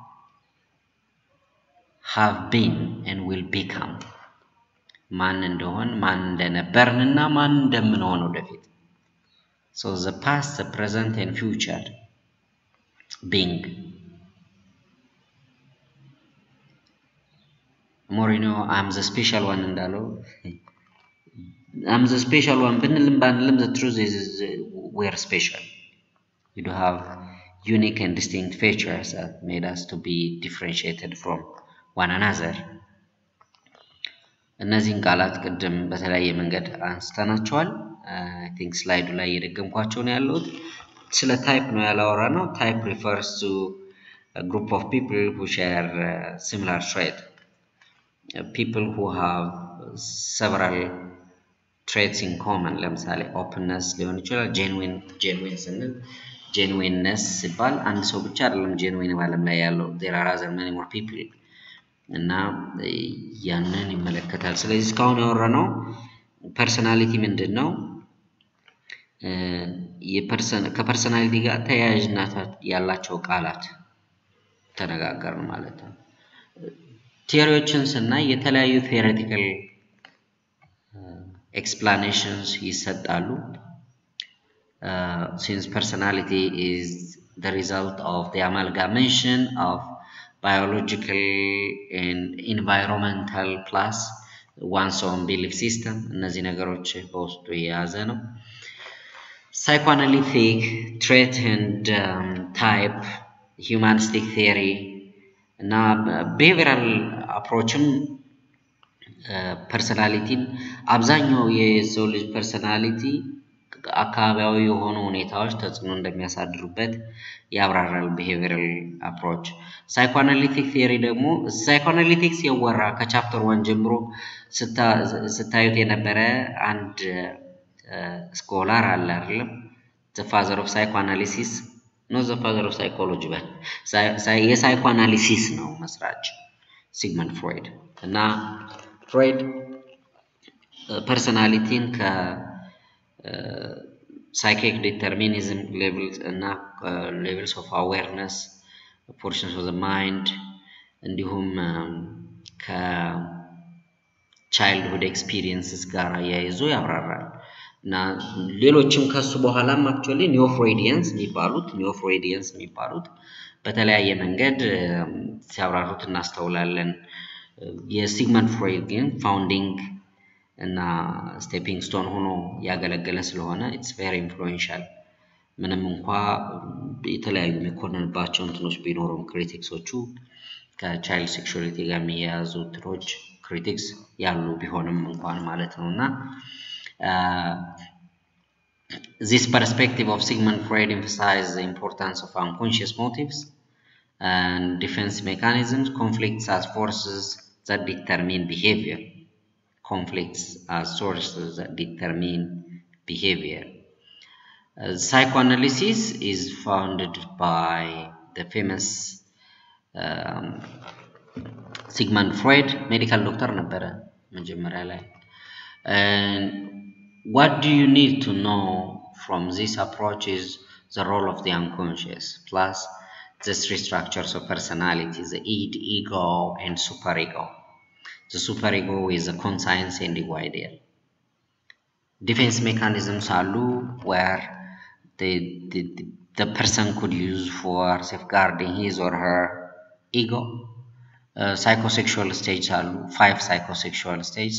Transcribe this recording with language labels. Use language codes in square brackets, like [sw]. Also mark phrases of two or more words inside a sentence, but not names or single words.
[en] have been and will become [am] ማን እንደሆን ማን እንደነበርንና ማን እንደምንሆን ወደፊት [en] so the past the present and future being Morino I'm the special one እንዳለው I'm the special one [am] ብንልም ባንልም [en] the truth is we're special we do have unique and distinct features that made us to be differentiated from one another [am] እነዚህን ቃላት ቅድም በተለያየ መንገድ አንስተናቸዋል [en] I think slide [am] ላይ እየደገምኳቸው ነው ያሉት ስለ type ነው ያላወራነው [en] type refers to a group of people who share similar traits people who have several traits in common [am] ለምሳሌ openness ሊሆን ይችላል genuine ስንል genuineness ሲባል አንድ ሰው ብቻ አይደለም genuine ባለም ላይ ያለው [en] there are other many more people [am] እና ያንን ይመለከታል ስለዚህ እስካሁን ያወራነው ፐርሰናሊቲ ምንድነው ከፐርሰናሊቲ ጋር ተያያዥነት ያላቸው ቃላት ተነጋገርን ማለት ነው ቲዮሪዎችን ስናይ የተለያዩ [en] theoretical explanations [am] ይሰጣሉ [en] since personality is the result of the amalgamation of biological and environmental plus one's own belief system [am] እነዚህ ነገሮች በውስጡ የያዘ ነው [en] psychoanalytic trait and type humanistic theory እና behavioral approachም personality [am] አብዛኛው የሰው ልጅ [en] personality [am] አካባቢያዊ የሆኑ ሁኔታዎች ተጽዕኖ እንደሚያሳድሩበት ያብራራል [en] behavioral approach psychoanalytic theory [am] ደግሞ psychoanalytics የወራ ከቻፕተር 1 ጀምሮ ስታዩት የነበረ አንድ ስኮላር አለ አይደል [en] the father of psychoanalysis not the father of psychology but [am] የሳይኮአናሊሲስ ነው መስራች ሲግመንድ ፍሮይድ እና ፍሮይድ ፐርሰናሊቲን ከ [en] psychic determinism levels and levels of awareness portions of the mind [am] እንዲሁም ከ [en] childhood experiences [am] ጋር ያይዞ ያብራራል እና ሌሎችም ከሱ በኋላም [en] actually neo-freudians [am] የሚባሉት በተለያየ መንገድ ሲያብራሩት እናስተውላለን የሲግመንድ ፍሮይድ ግን ፋውንዲንግ እና [en] stepping stone [am] ሆኖ ያገለገለ ስለሆነ [en] it's very influential [am] ምንም እንኳን የተለያዩ የሚኮነንባቸው እንትኖች ቢኖሩም ክሪቲክሶቹ ከቻይልድ ሴክሹዋሊቲ ጋር የሚያያዙ ትሮች ክሪቲክስ ያሉ ቢሆንም እንኳን ማለት ነውና [en] this perspective of Sigmund Freud emphasized the importance of unconscious motives and defense mechanisms conflicts as forces that determine behavior conflicts as sources that determine behavior psychoanalysis is founded by the famous Sigmund Freud medical doctor [am] ነበረ መጀመሪያ ላይ [en] and what do you need to know from this approach is the role of the unconscious plus the three structures of personality the id ego and superego the superego is a conscience and ego ideal defense mechanisms are where the person could use for safeguarding his or her ego psychosexual stages are 5 psychosexual stages